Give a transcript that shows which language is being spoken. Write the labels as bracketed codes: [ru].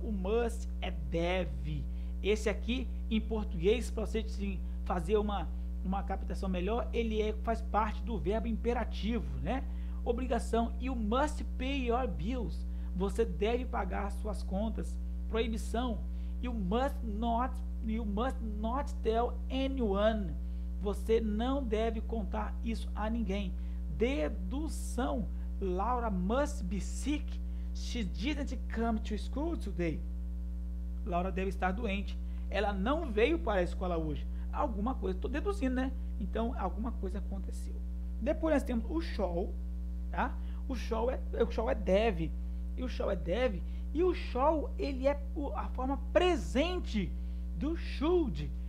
[pt] O must é deve. Esse aqui, em português, para você fazer uma captação melhor, ele faz parte do verbo imperativo, né? Obrigação. E o [en] must pay your bills. [pt] Você deve pagar suas contas. Proibição. [en] You must not tell anyone. [pt] Você não deve contar isso a ninguém. Dedução. [en] Laura must be sick. She didn't come to school today. [pt] Laura deve estar doente. Ela não veio para a escola hoje. Alguma coisa, estou deduzindo, né? Então, alguma coisa aconteceu. Depois nós temos o shall, tá? O shall é deve. E o shall é deve. E o shall, ele é a forma presente do should.